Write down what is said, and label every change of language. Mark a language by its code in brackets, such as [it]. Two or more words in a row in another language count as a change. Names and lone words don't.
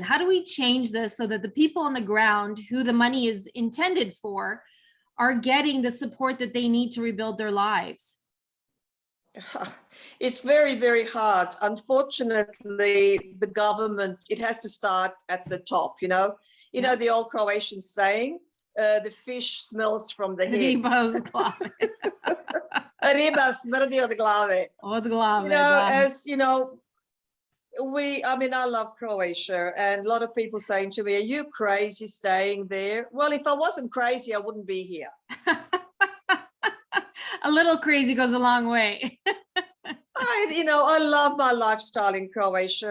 [en] How do we change this so that the people on the ground who the money is intended for are getting the support that they need to rebuild their lives? It's very, very hard. Unfortunately, the government, it has to start at the top, you know. You know the old Croatian saying, the fish smells from the head. [hr] Riba smrdi od glave. Od glave, [en] you know, as you know, I mean, I love Croatia, and a lot of people saying to me, are you crazy staying there? Well, if I wasn't crazy, I wouldn't be here. A little crazy goes a long way. I love my lifestyle in Croatia.